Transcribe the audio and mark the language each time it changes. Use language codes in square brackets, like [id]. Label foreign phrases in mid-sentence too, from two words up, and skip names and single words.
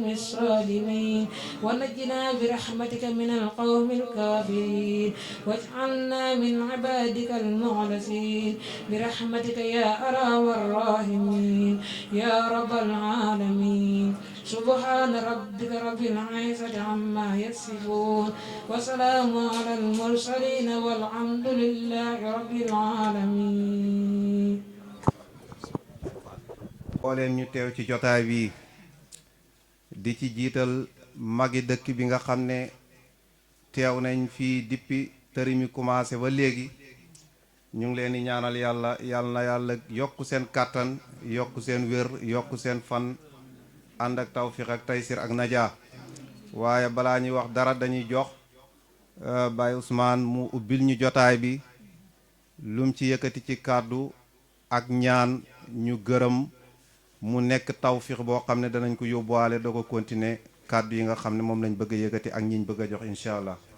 [ar] الظالمين ونجنا برحمتك من القوم الكافرين واجعلنا من عبادك المخلصين برحمتك يا أرحم الراحمين يا رب العالمين سبحان ربك رب العزة عما يصفون وسلام على المرسلين والحمد لله رب العالمين. [wo] mbooleem ñu teew ci jotaay bi di ci jiital magi dëkk bi nga xam ne teew nañ fii dippi tëri mi commencé ba léegi ñu ngi leen di ñaanal yàlla na yàlla yokk seen kàttan yokk seen wér yokk seen fan ànd ak tawfiq ak taysir ak najaa waaye balaa ñuy wax dara dañuy jox Baye Ousmane mu ubbil ñu jotaay bi lum ci yëkkati ci kàddu ak ñaan ñu gërëm mu nekk tawfiq boo xam ne danañ ko yóbbuwaale doo ko continuer kàddu yi nga xam ne moom lañ bëgg a yëkkati ak ñiñ bëgg a jox [ar] إن شاء الله.